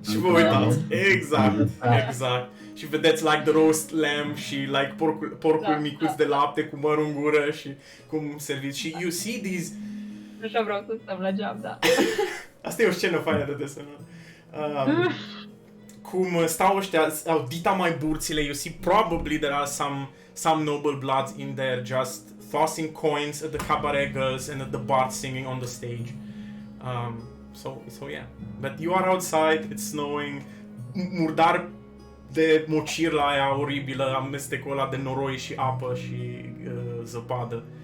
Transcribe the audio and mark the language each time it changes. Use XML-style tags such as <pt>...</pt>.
<ro>și vă uitați, exact. Și vedeți</ro> <en>like the roast lamb</en> <ro>și like porcul micuț de lapte cu măr în gură și cum serviți.</ro> <en>Și you see these...</en> <ro>Nu știu, vreau să stăm la geam, da. Asta e o scenă faină de desenat. Cum stau ăștia, au dita mai burțile,</ro> <en>you see probably there are some noble bloods in there just tossing coins at the cabaret girls and at the bard singing on the stage. So yeah. But you are outside, it's snowing,</en> <ro>murdar de mocirla aia oribilă, amestecul ăla de noroi și apă și zăpadă.</ro>